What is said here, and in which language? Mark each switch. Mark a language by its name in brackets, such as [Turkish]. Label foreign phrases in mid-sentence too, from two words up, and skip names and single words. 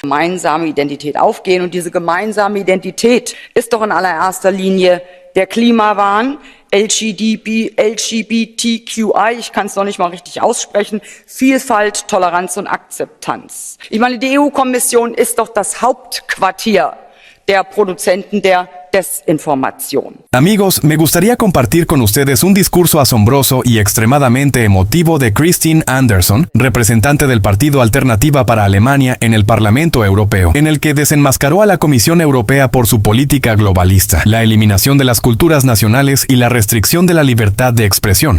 [German] Gemeinsame Identität aufgehen. Und diese gemeinsame Identität ist doch in allererster Linie der Klimawahn, LGBTQI, ich kann es noch nicht mal richtig aussprechen, Vielfalt, Toleranz und Akzeptanz. Ich meine, die EU-Kommission ist doch das Hauptquartier der Produzenten der desinformación. [Spanish] Amigos, me gustaría compartir con ustedes un discurso asombroso y extremadamente emotivo de Christine Anderson, representante del Partido Alternativa para Alemania en el Parlamento Europeo, en el que desenmascaró a la Comisión Europea por su política globalista, la eliminación de las culturas nacionales y la restricción de la libertad de expresión.